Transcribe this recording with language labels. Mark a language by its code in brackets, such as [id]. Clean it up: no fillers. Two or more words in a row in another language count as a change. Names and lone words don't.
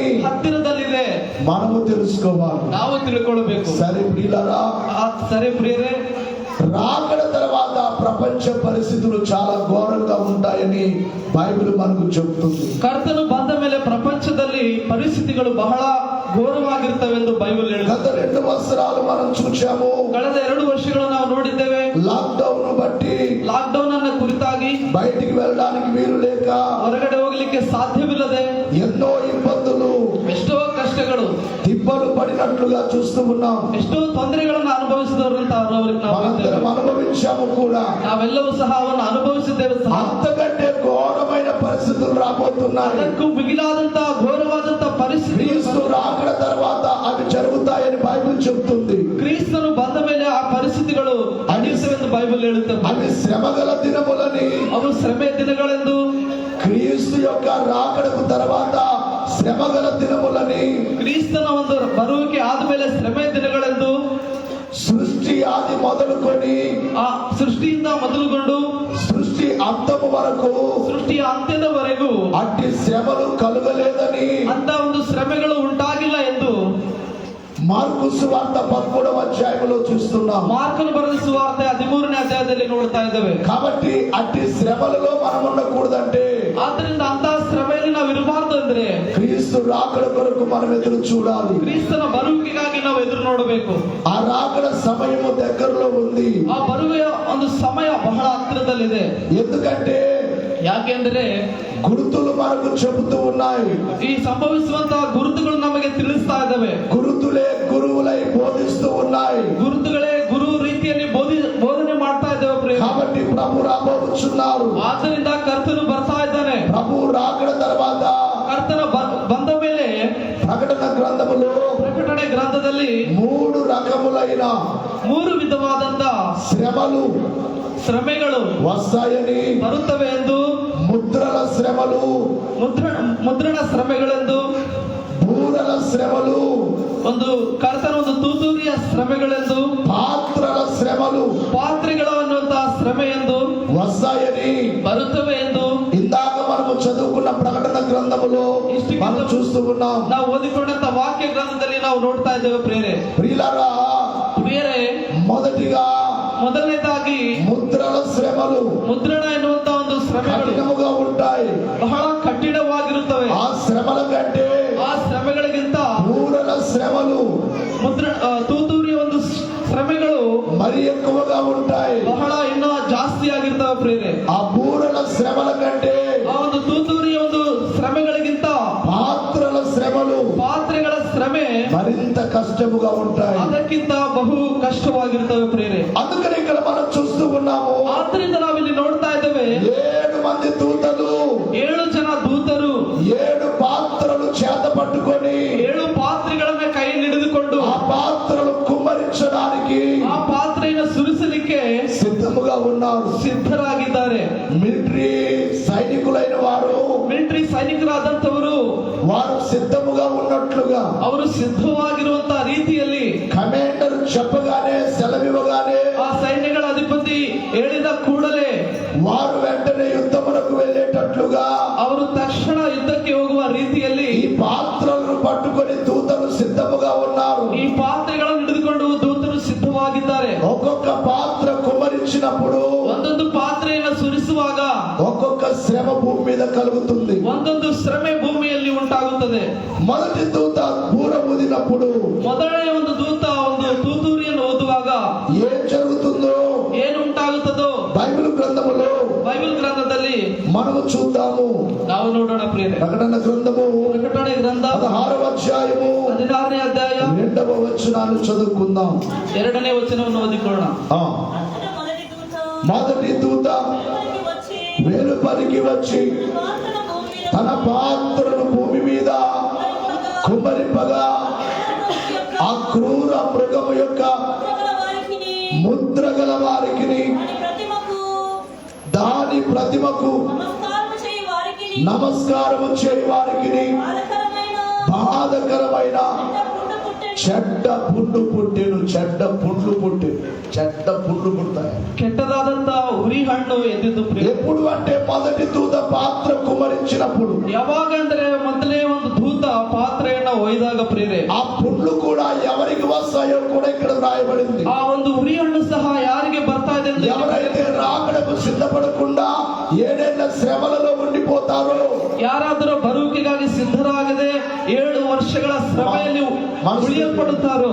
[kn] ಹತ್ತಿರದಲ್ಲಿದೆ, [te] మనము తెలుసుకోవాలి. [kn] ನಾವು ತಿಳ್ಕೊಳ್ಬೇಕು. [te] సరే ప్రియులారా, [kn] ಸರಿ ಪ್ರಿಯರೇ, [te] రాకడ తర్వాత ప్రపంచ పరిస్థితులు చాలా ఘోరంగా ఉంటాయని బైబిల్ మనకు చెబుతుంది. [kn] ಕರ್ತನು ಬಂದ ಮೇಲೆ ಪ್ರಪಂಚದಲ್ಲಿ ಪರಿಸ್ಥಿತಿಗಳು ಬಹಳ ಘೋರವಾಗಿರ್ತವೆಂದು ಬೈಬಲ್ ಹೇಳುತ್ತದೆ. [te] గత 2 సంవత్సరాలు మనం చూసాము. [kn] ಕಳೆದ 2 ವರ್ಷಗಳು ನಾವು ನೋಡಿದ್ದೇವೆ. [te] లాక్డౌన్ బట్టి [kn] ಲಾಕ್ಡೌನ್ ಅನ್ನ ಕುರಿತಾಗಿ [te] బయటికి వెళ్ళడానికి వీలు లేక [kn] ಹೊರಗಡೆ ಹೋಗ್ಲಿಕ್ಕೆ ಸಾಧ್ಯವಿಲ್ಲದೆ [te] ఎన్నో ఇబ్బందులు, [kn] ಎಷ್ಟೋ ಕಷ್ಟಗಳು, [te] తిప్పలు పడినట్లుగా చూస్తూ ఉన్నాం. [kn] ಎಷ್ಟೋ ತೊಂದರೆಗಳನ್ನು ಅನುಭವಿಸಿದವರಂತ [te] మనందరం అనుభవించాము కూడా. [kn] ನಾವೆಲ್ಲವೂ ಸಹ ಅವನ್ನು ಅನುಭವಿಸಿದ್ದೇವೆ ಸಹ. [te] అంతకంటే ఘోరమైన పరిస్థితులు రాబోతున్నాయి. [kn] ಅದಕ್ಕೂ ಮಿಗಿಲಾದಂತಹ ಘೋರವಾದಂತಹ ಪರಿಸ್ಥಿತಿ [te] క్రీస్తు రాకడ తర్వాత అవి జరుగుతాయని బైబిల్ చెబుతుంది. [kn] ಕ್ರಿಸ್ತನು ಬಂದ ಮೇಲೆ ಆ ಪರಿಸ್ಥಿತಿಗಳು ನಡೆಯುತ್ತವೆಂದು ಬೈಬಲ್ ಹೇಳುತ್ತದೆ. [te] అవి శ్రమగల దినములని, [kn] ಅವು ಶ್ರಮೆ ದಿನಗಳೆಂದು, [te] క్రీస్తు యొక్క రాకడకు తర్వాత శ్రమగల దినములని, [kn] ಕ್ರಿಸ್ತನ ಒಂದು ಬರುವಿಕೆ ಆದ್ಮೇಲೆ ಶ್ರಮೆ ದಿನಗಳೆಂದು, [te] సృష్టి ఆది మొదలుకొని [kn] ಆ ಸೃಷ್ಟಿಯಿಂದ ಮೊದಲುಗೊಂಡು [te] సృష్టి అంతము వరకు [kn] ಸೃಷ್ಟಿಯ ಅಂತ್ಯದವರೆಗೂ [te] అట్టి శ్రమలు కలుగలేదని [kn] ಅಂತ ಒಂದು ಶ್ರಮೆಗಳು ಉಂಟಾಗಿಲ್ಲ ಎಂದು [te] మార్కు సువార్త 13వ అధ్యాయంలో చూస్తున్నాం. [kn] ಮಾರ್ಕನು ಬರೆದ ಸುವಾರ್ತೆ 13ನೇ ಅಧ್ಯಾಯದಲ್ಲಿ ನೋಡ್ತಾ ಇದ್ದೇವೆ. [te] కాబట్టి అట్టి శ్రమలలో మనం ఉండకూడదంటే, [kn] ಆದ್ದರಿಂದ ಅಂತಹ ಶ್ರಮೆಯಲ್ಲಿ ನಾವು ಇರಬಾರದು ಅಂದ್ರೆ [te] క్రీస్తు రాకడ కొరకు మనం ఎదురు చూడాలి. [kn] ಕ್ರಿಸ್ತನ ಬರುವಿಕೆಗಾಗಿ ನಾವು ಎದುರು ನೋಡಬೇಕು. [te] ఆ రాకడ సమయము దగ్గరలో ఉంది. [kn] ಆ ಬರುವೆಯ ಒಂದು ಸಮಯ ಬಹಳ ಹತ್ತಿರದಲ್ಲಿದೆ. [te] ఎందుకంటే [kn] ಯಾಕೆಂದ್ರೆ [te] గుర్తులు మనకు చెబుతూ ఉన్నాయి. [kn] ಈ ಸಂಭವಿಸುವಂತಹ ಗುರುತುಗಳು ನಮಗೆ ತಿಳಿಸ್ತಾ ಇದ್ದಾವೆ. [te] గురుతులే గురువులై బోధిస్తూ ఉన్నాయి. [kn] ಗುರುತುಗಳೇ ಗುರು ರೀತಿಯಲ್ಲಿ ಬೋಧನೆ ಮಾಡ್ತಾ ಇದ್ದೇವೆ. [te] కాబట్టి ప్రభు రాబోతున్నారు. [kn] ಆದ್ದರಿಂದ ಕರ್ತನು ಬರ್ತಾ ಇದ್ದಾನೆ. [te] ప్రభు రాకడ తర్వాత [kn] ಕರ್ತನ ಬಂದ ಮೇಲೆ [te] ప్రకటన గ్రంథములో [kn] ಪ್ರಕಟಣೆ ಗ್ರಂಥದಲ್ಲಿ [te] 3 రకములైన [kn] 3 ವಿಧವಾದಂತ ಶ್ರಮೆಗಳು [te] వస్తాయని, [kn] ಬರುತ್ತವೆ ಎಂದು, [te] ముద్రల శ్రమలు, [kn] ಮುದ್ರಣ ಶ್ರಮೆಗಳೆಂದು, [te] బూరల శ్రమలు, [kn] ಒಂದು ಕರ್ತನ ಒಂದು ತೂತೂರಿಯ ಶ್ರಮೆಗಳೆಂದು, [te] పాత్రల శ్రమలు, [kn] ಪಾತ್ರೆಗಳು ಅನ್ನುವಂತಹ ಶ್ರಮೆ ಎಂದು [te] వస్తాయని, [kn] ಬರುತ್ತವೆ ಎಂದು [te] ఇందాక మనము చదువుకున్న ప్రకటన గ్రంథములో మనం చూస్తూ ఉన్నాం. [kn] ನಾವು ಓದಿಕೊಂಡಂತ ವಾಕ್ಯ ಗ್ರಂಥದಲ್ಲಿ ನಾವು ನೋಡ್ತಾ ಇದ್ದೇವೆ. [te] ప్రియులారా, [kn] ಮೊದಲನೇದಾಗಿ [te] ముద్రల శ్రమలు, [kn] ಮುದ್ರಣ ಎನ್ನುವಂತ ಒಂದು ಶ್ರಮೆಗಳು [te] కఠినముగా ఉంటాయి. [kn] ಬಹಳ ಕಠಿಣವಾಗಿರುತ್ತವೆ. [te] ఆ శ్రమల కంటే [kn] ಆ ಶ್ರಮೆಗಳಿಗಿಂತ [te] బూరల శ్రమలు, [kn] ತೂತೂರಿಯ ಒಂದು ಶ್ರಮೆಗಳು [te] మరి ఎక్కువగా ఉంటాయి. [kn] ಬಹಳ ಇನ್ನೂ ಜಾಸ್ತಿ ಆಗಿರ್ತವೆ ಪ್ರಿಯರೇ. [te] ఆ బూరల శ్రమల కంటే [kn] ಆ ಒಂದು ತೂತೂರಿಯ ಒಂದು ಶ್ರಮೆಗಳಿಗಿಂತ [te] పాత్రల శ్రమలు, [kn] ಪಾತ್ರೆಗಳ ಶ್ರಮೆ [te] మరింత కష్టముగా ఉంటాయి. [kn] ಅದಕ್ಕಿಂತ ಬಹು ಕಷ್ಟವಾಗಿರ್ತವೆ ಪ್ರಿಯರೇ. [te] అందుకని ఇక్కడ మనం చూస్తూ ఉన్నాము, [kn] ಆದ್ರಿಂದ ನಾವಿಲ್ಲಿ ನೋಡ್ತಾ ಇದ್ದೇವೆ [te] 7 మంది దూతలు [kn] 7 [te] 7 పాత్రలు చేత పట్టుకొని [kn] 7 ಪಾತ್ರೆಗಳನ್ನ ಕೈಯಲ್ಲಿ ಹಿಡಿದುಕೊಂಡು [te] ఆ పాత్రలు కుమ్మరించడానికి [kn] ಆ ಪಾತ್ರೆಯನ್ನು ಸುರಿಸಲಿಕ್ಕೆ [te] సిద్ధముగా ఉన్నారు. [kn] ಸಿದ್ಧರಾಗಿದ್ದಾರೆ. [te] మిలిటరీ సైనికులైన వారు [kn] ಮಿಲಿಟರಿ ಸೈನಿಕರಾದಂತವರು [te] వారు సిద్ధముగా ఉన్నట్లుగా [kn] ಅವರು ಸಿದ್ಧವಾಗಿರುವಂತಹ ರೀತಿಯಲ್ಲಿ [te] కమాండర్ చెప్పగానే సెలవివ్వగానే [kn] ಆ ಸೈನ್ಯಗಳ ಅಧಿಪತಿ ಹೇಳಿದ ಕೂಡಲೇ [te] వారు వెంటనే యుద్ధమునకు వెళ్ళేటట్లుగా [kn] ಅವರು ತಕ್ಷಣ ಯುದ್ಧಕ್ಕೆ ಹೋಗುವ ರೀತಿಯಲ್ಲಿ [te] ఈ పాత్రలను పట్టుకొని దూతలు సిద్ధముగా ఉన్నారు. [kn] ಈ ಪಾತ್ರೆಗಳನ್ನು ಹಿಡಿದುಕೊಂಡು ದೂತರು ಸಿದ್ಧವಾಗಿದ್ದಾರೆ. [te] ఒక్కొక్క పాత్ర కుమ్మరించినప్పుడు [kn] ಒಂದೊಂದು ಪಾತ್ರೆಯನ್ನು ಸುರಿಸುವಾಗ [te] ఒక్కొక్క శ్రమ భూమి మీద కలుగుతుంది. [kn] ಒಂದೊಂದು ಶ್ರಮೆ ಭೂಮಿಯಲ್ಲಿ ಉಂಟಾಗುತ್ತದೆ. [te] మొదటి దూత బూర ఊదినప్పుడు [kn] ಮೊದಲನೇ ಒಂದು ದೂತ ಒಂದು ತೂತೂರಿಯನ್ನು ಓದುವಾಗ [te] ఏం జరుగుతుందో [kn] ಏನು ಉಂಟಾಗುತ್ತದೋ [te] బైబిల్ గ్రంథములో [kn] ಬೈಬಲ್ ಗ್ರಂಥದಲ್ಲಿ [te] మనము చూద్దాము. [kn] ನಾವು ನೋಡೋಣ ಪ್ರಿಯರೇ. [te] ప్రకటన గ్రంథము [kn] ಪ್ರಕಟಣೆ ಗ್ರಂಥ [te] 16వ అధ్యాయము [kn] 16ನೇ ಅಧ್ಯಾಯ [te] 2వ వచనాన్ని చదువుకుందాం. [kn] 2ನೇ ವಚನವನ್ನು ಓದಿಕೊಳ್ಳೋಣ. [te] ఆ, మొదటి దూత మొదటి దూత వెలుపలికి వచ్చి వెలుపలికి వచ్చి పాత్రను భూమి మీద తన పాత్రను భూమి మీద కుమ్మరింపగా ఆ క్రూర మృగము యొక్క ముద్రగల వారికిని ముద్ర గల వారికి దాని ప్రతిమకు నమస్కారము చేయి వారికి బాధకరమైన చెడ్డ పుండు పుట్టెను. చెడ్డ పుండ్లు పుడతాయి. [kn] ಕೆಟ್ಟದಾದಂತ ಉರಿ ಹಣ್ಣು ಎದ್ದಿದ್ದು ಪ್ರಿಯ. [te] ఎప్పుడు అంటే మొదటి దూత పాత్ర కుమ్మరించినప్పుడు. [kn] ಯಾವಾಗ ಅಂದ್ರೆ ಮೊದಲೇ ಒಂದು ದೂತ ಪಾತ್ರೆಯನ್ನ ಒಯ್ದಾಗ ಪ್ರಿಯರೇ, [te] ఆ పుండ్లు కూడా ఎవరికి వస్తాయో కూడా ఇక్కడ రాయబడింది. [kn] ಆ ಒಂದು ಉರಿ ಹಣ್ಣು ಸಹ ಯಾರಿಗೆ ಬರ್ತಾ ಇದೆ ಎಂದು [te] ఎవరైతే రాకడకు సిద్ధపడకుండా 7 ఏళ్ల శ్రమలలో ఉండిపోతారో, [kn] ಯಾರಾದರೂ ಬರುವಿಕೆಗಾಗಿ ಸಿದ್ಧರಾಗದೆ 7 ವರ್ಷಗಳ ಶ್ರಮೆಯಲ್ಲಿ ಉಳಿಯಲ್ಪಡುತ್ತಾರೋ.